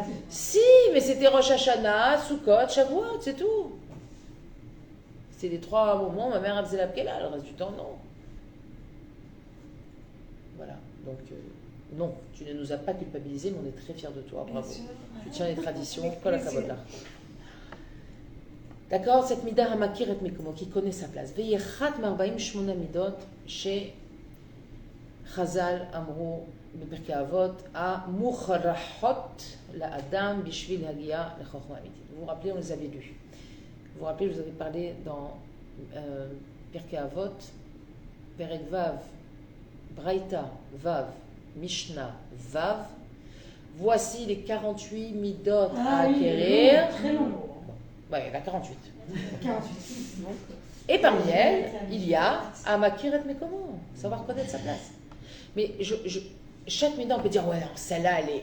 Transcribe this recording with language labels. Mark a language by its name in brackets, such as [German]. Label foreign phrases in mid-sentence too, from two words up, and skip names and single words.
[French] Si, mais c'était Rosh Hashanah, Sukkot, Shavuot, c'est tout. C'était les 3 moments, ma mère elle faisait la Pkela, le reste du temps, non. Voilà, donc non, tu ne nous as pas culpabilisés, mais on est très fiers de toi, bravo. Tu tiens les traditions, [Hebrew] כל הכבוד לך. [French] D'accord, cette [Hebrew] מידה המכיר את מקומו, [French] qui connaît sa place. [Hebrew] ואחת מארבעים שמונה מידות, chez חז"ל אמרו, בפרקי אבות, המוכרחות לאדם בשביל להגיע לחוכמה אמיתית. [French] Vous vous rappelez, on les avait lus. Vous vous rappelez, je vous avais parlé dans [Hebrew] פרקי אבות, פרק ו', ברייתא, ו', משנה, [French] ו', voici les 48 midot à acquérir. Très long. Ouais, il y en a 48. 48. Et parmi elles, il y a [Hebrew] המכיר את מקומו, [French] savoir connaître sa place. Mais chaque mida, on peut dire, ouais, non, celle-là, elle est.